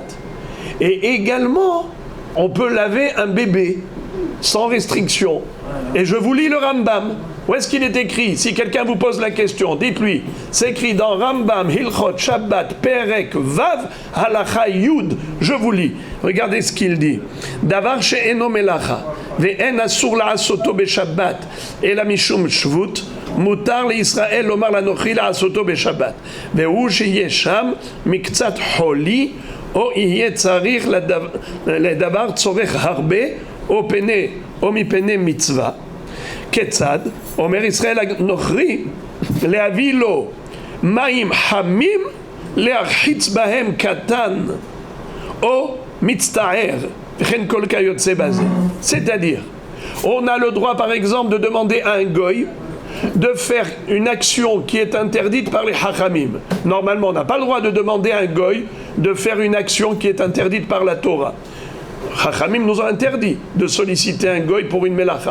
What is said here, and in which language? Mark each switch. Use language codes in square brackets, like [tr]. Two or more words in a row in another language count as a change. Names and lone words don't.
[fr] Et également, on peut laver un bébé, sans restriction. Et je vous lis le Rambam. Où est-ce qu'il est écrit? Si quelqu'un vous pose la question, dites-lui. C'est écrit dans Rambam, [he] הלכות, שבת, פרק, ו, הלכה, י. [fr] Je vous lis. Regardez ce qu'il dit. [he] דבר שאינו מלאכה, ואין אסור לעשותו בשבת, אלא משום שבות, מותר לישראל לומר לנכרי לעשותו בשבת, והוא שיהיה שם מקצת חולי, או יהיה צריך לדבר צורך הרבה, או פני, או מפני מצווה, כיצד? אומר ישראל הנוכרי, להביא לו מים חמים, להרחיץ בהם קטן, או מצטער, וכן כל כיוצא בזה. [fr] C'est-à-dire, on a le droit par exemple de demander à un goy de faire une action qui est interdite par les hachamim. Normalement, on n'a pas le droit de demander à un goy de faire une action qui est interdite par la Torah. Chachamim nous a interdit de solliciter un goy pour une melacha.